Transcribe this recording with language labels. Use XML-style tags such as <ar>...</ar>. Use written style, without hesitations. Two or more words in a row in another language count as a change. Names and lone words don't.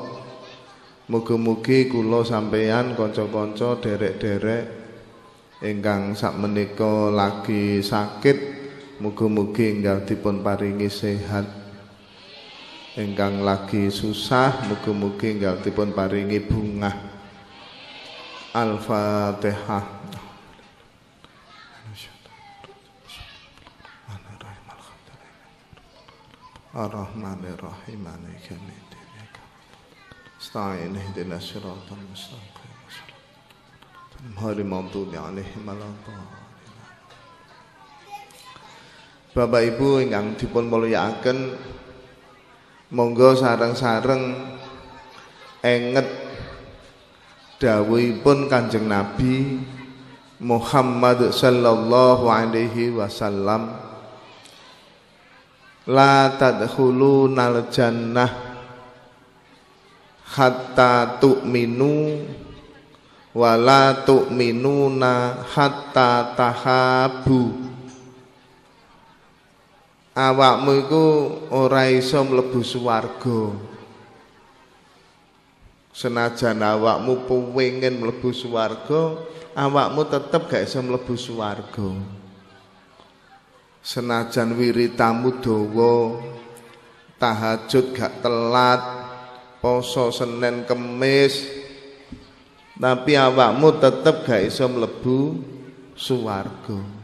<jv>Mugi-mugi kula sampeyan kanca-kanca derek-derek ingkang sakmenika lagi sakit, mugi-mugi enggal dipun paringi sehat. Ingkang lagi susah, mugi-mugi enggal dipun paringi bungah.</jv> <ar>الفاتحة. الرحمن الرحيم. مالك يوم الدين. أستغفر الله اهدنا الصراط المستقيم. غير المغضوب عليهم ولا الضالين.</ar> <jv>Bapak Ibu ingkang dipun mulyakaken, monggo sareng-sareng enget dawuhipun Kanjeng Nabi Muhammad</jv> <ar>صلى الله عليه وسلم, لا تدخلون الجنة حتى تؤمنوا ولا تؤمنون حتى تحابوا.</ar> <jv>Awakmu iku ora iso mlebu swarga senajan awakmu pengin mlebu swarga, awakmu tetep gak iso mlebu swarga. Senajan wiritamu dawa, tahajud gak telat, poso Senin Kemis, tapi awakmu tetep gak iso mlebu swarga.</jv>